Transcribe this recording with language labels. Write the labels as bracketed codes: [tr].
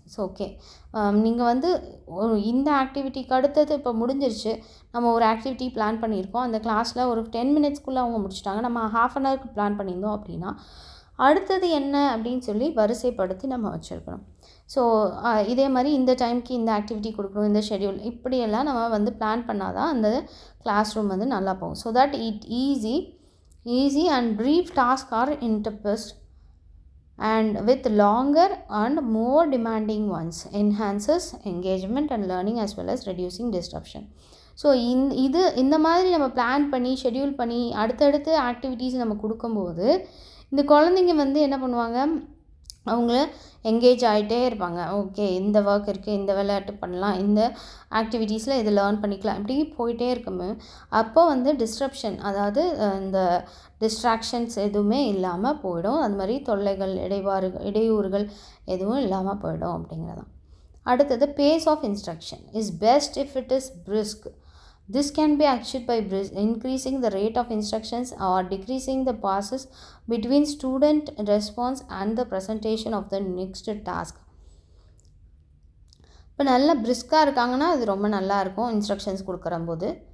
[ta] So okay, நீங்கள் வந்து இந்த ஆக்டிவிட்டிக்கு அடுத்தது இப்போ முடிஞ்சிருச்சு, நம்ம ஒரு ஆக்டிவிட்டி பிளான் பண்ணியிருக்கோம், அந்த கிளாஸில் ஒரு 10 மினிட்ஸ்க்குள்ளே அவங்க முடிச்சிட்டாங்க, நம்ம ½ அன் ஹவருக்கு பிளான் பண்ணியிருந்தோம் அப்படின்னா அடுத்தது என்ன அப்படின்னு சொல்லி வரிசைப்படுத்தி நம்ம வச்சுருக்கணும். ஸோ இதே மாதிரி இந்த டைமுக்கு இந்த ஆக்டிவிட்டி கொடுக்கணும், இந்த ஷெடியூல், இப்படியெல்லாம் நம்ம வந்து பிளான் பண்ணால் தான் அந்த கிளாஸ் ரூம் வந்து நல்லா போகும். [en] So that it easy and brief tasks are interposed and with longer and more demanding ones enhances engagement and learning as well as reducing disruption. [ta] So இந்த மாதிரி நம்ம பிளான் பண்ணி ஷெடியூல் பண்ணி அடுத்தடுத்து ஆக்டிவிட்டீஸ் நம்ம கொடுக்கும்போது இந்த குழந்தைங்க வந்து என்ன பண்ணுவாங்க, அவங்க எங்கேஜ் ஆகிட்டே இருப்பாங்க. ஓகே, இந்த ஒர்க் இருக்குது, இந்த விளையாட்டு பண்ணலாம், இந்த ஆக்டிவிட்டீஸில் இது லேர்ன் பண்ணிக்கலாம், இப்படி போயிட்டே இருக்கும்போது அப்போ வந்து டிஸ்ட்ரப்ஷன், அதாவது இந்த டிஸ்ட்ராக்ஷன்ஸ் எதுவுமே இல்லாமல் போயிடும். அது மாதிரி தொல்லைகள், இடையூறுகள் எதுவும் இல்லாமல் போயிடும் அப்படிங்கிறதான். அடுத்தது, [en] Pace of instruction is best if it is brisk. This can be achieved by increasing the rate of instructions or decreasing the pauses between student response and the presentation of the next task. [ta] இப்போ நல்லா பிரிஸ்காக இருக்காங்கன்னா அது ரொம்ப நல்லா இருக்கும் instructions கொடுக்குறம்போது.